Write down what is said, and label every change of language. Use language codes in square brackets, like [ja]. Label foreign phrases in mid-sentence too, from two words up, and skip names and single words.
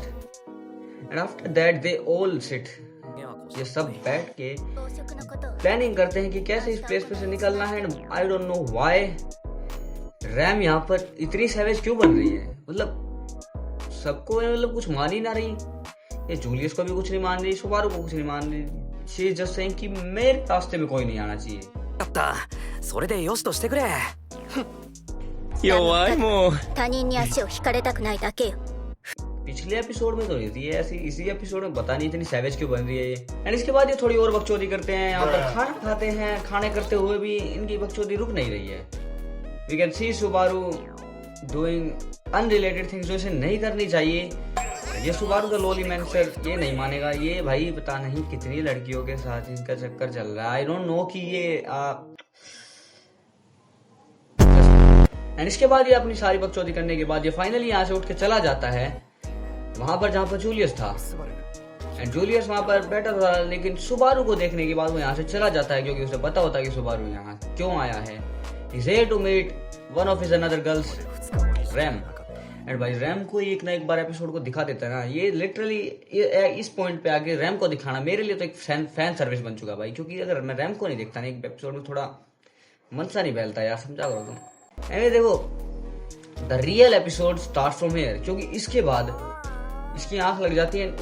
[en] and after that they all sit, [hi] ये सब बैठ के प्लानिंग करते हैं कि कैसे इस प्लेस पे से निकलना है। [en] and I don't know why [hi] रैम यहाँ पर इतनी सैवेज क्यों बन रही है। मतलब सबको मतलब कुछ मान ही ना रही, ये जूलियस को भी कुछ नहीं मान रही, सुबारू को कुछ नहीं मान रही। [en] she is just saying [hi] कि मेरे रास्ते में कोई नहीं आना चाहिए। [ja] だったそれでよしとしてくれ弱いもう他人に足を引かれたくないだけよ。 [hi] पिछले एपिसोड में तो नहीं थी ऐसी, इसी एपिसोड में पता नहीं इतनी सैवेज क्यों बन रही है ये। एंड इसके बाद ये थोड़ी और बकचोदी करते हैं, यहाँ पर खाना खाते हैं। खाने करते हुए भी इनकी बकचोदी रुक नहीं रही है। [en] we can see Subaru doing unrelated things [hi] जो इसे नहीं करनी चाहिए। ये सुबारू का [en] loli man [hi] सर ये नहीं मानेगा। ये भाई पता नहीं कितनी लड़कियों के साथ इनका चक्कर चल रहा है। [en] I don't know [hi] कि ये एंड इसके बाद ये अपनी सारी बकचोदी करने के बाद ये फाइनली यहाँ से उठ के चला जाता है वहां पर जहां पर जूलियस था। एंड जूलियस वहां पर बैठा था, लेकिन सुबारू को देखने के बाद वो यहाँ से चला जाता है, क्योंकि उसे पता होता है कि सुबारू यहाँ क्यों आया है। [en] He's here to meet one of his another girls, [hi] रैम। एंड भाई रैम को एक ना एक बार एपिसोड को दिखा देता है ना, ये लिटरली इस पॉइंट पे आके रैम को दिखाना मेरे लिए तो एक [en] fan service [hi] बन चुका भाई। क्योंकि अगर मैं रैम को नहीं देखता ना एक एपिसोड में, थोड़ा मन सा नहीं बहलता यार, समझा करो तुम। एंड देखो [en] the real episode start from here, [hi] क्योंकि इसके बाद इसकी आंख लग जाती है।